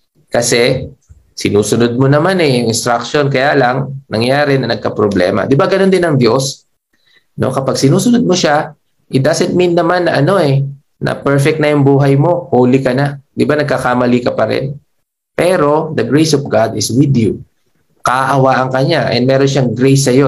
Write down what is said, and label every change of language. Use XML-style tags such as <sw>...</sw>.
<tl>Kasi sinusunod mo naman yung instruction, kaya lang nangyari na nagka-problema. Di ba ganun din ang Diyos? No? Kapag sinusunod mo siya,</tl> <en>it doesn't mean</en> <tl>naman na na perfect na yung buhay mo, holy ka na. Di ba nagkakamali ka pa rin? Pero</tl> <en>the grace of God is with you.</en> <tl>Kaawaan ka niya and meron siyang grace sa iyo.</tl>